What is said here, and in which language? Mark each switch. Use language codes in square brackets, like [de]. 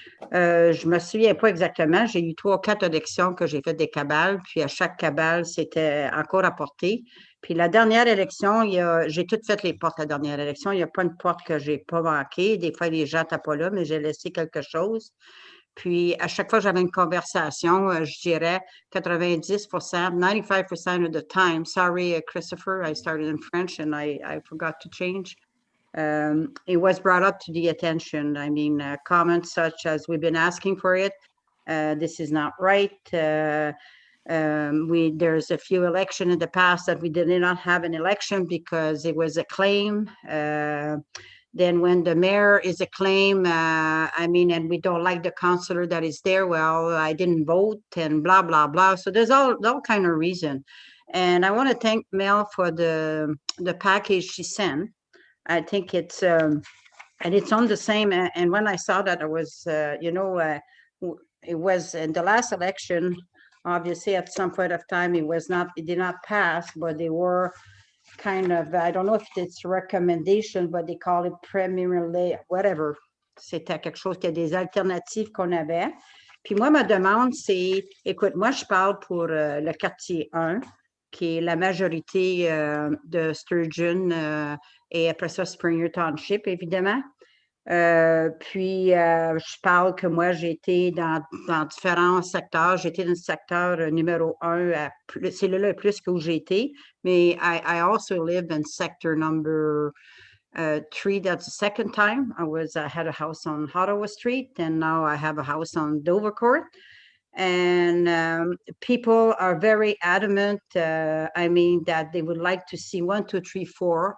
[fr] Je me souviens pas exactement, j'ai eu 3 ou 4 élections que j'ai fait des cabales, puis à chaque cabale, c'était encore apporté. Puis la dernière élection, j'ai toutes fait les portes la dernière élection. Il n'y a pas une porte que j'ai pas manquée. Des fois, les gens n'étaient pas là, mais j'ai laissé quelque chose. Puis à chaque fois que j'avais une conversation, je dirais 90%, 95% [en] of the time. Sorry, Christopher, I started in French and I forgot to change. It was brought up to the attention. I mean, comments such as we've been asking for it. This is not right. There's a few elections in the past that we did not have an election because it was a claim. Then when the mayor is a claim, and we don't like the councillor that is there, well, I didn't vote and blah, blah, blah. So there's all kind of reason. And I want to thank Mel for the package she sent. I think it's, and it's on the same, and when I saw that, I was, it was in the last election, obviously at some point of time, it did not pass, but they were kind of, I don't know if it's recommendation, but they call it primarily, whatever. [fr] C'était quelque chose qu'il y a des alternatives qu'on avait. Puis moi, ma demande, c'est, écoute, moi, je parle pour le quartier 1, qui est la majorité de Sturgeon et après ça, Springer Township, évidemment. Puis, je parle que moi, j'ai été dans différents secteurs. J'ai été dans le secteur numéro 1, c'est le plus que où j'ai été. Mais [en] I also lived in sector number 3. That's the second time. I had a house on Ottawa Street, and now I have a house on Dover Court. And people are very adamant, that they would like to see 1, 2, 3, 4.